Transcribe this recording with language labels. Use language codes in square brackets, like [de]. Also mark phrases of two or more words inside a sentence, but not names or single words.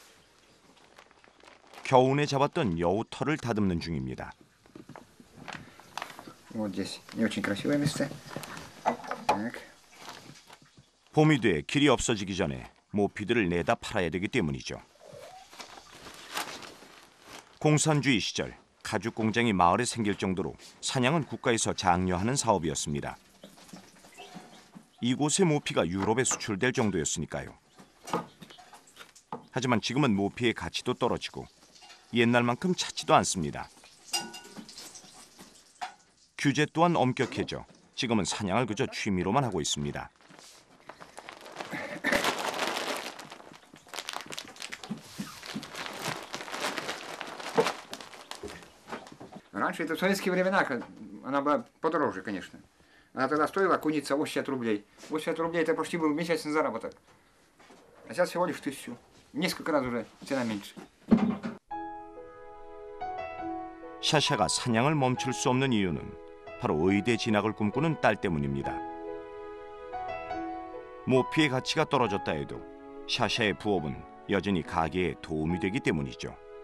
[ko] 겨우내 잡았던 여우 털을 다듬는 중입니다. [ru] Вот здесь не очень красивое место. Так. [ko] 봄이 돼 길이 없어지기 전에 모피들을 내다 팔아야 되기 때문이죠. 공산주의 시절 가죽 공장이 마을에 생길 정도로 사냥은 국가에서 장려하는 사업이었습니다. 이곳의 모피가 유럽에 수출될 정도였으니까요. 하지만 지금은 모피의 가치도 떨어지고 옛날만큼 찾지도 않습니다. 규제 또한 엄격해져 지금은 사냥을 그저 취미로만 하고 있습니다. [ru] Раньше это в советские времена, она была подороже, конечно. Она тогда стоила куница 80 рублей. 80 рублей это почти был месячный заработок. А сейчас всего лишь 1000. Несколько раз уже цена меньше. [ko] 샤샤가 사냥을 멈출 수 없는 이유는 바로 의대 진학을 꿈꾸는 딸 때문입니다. 모피의 가치가 떨어졌다 해도 샤샤의 부업은 여전히 가게에 도움이 되기 때문이죠.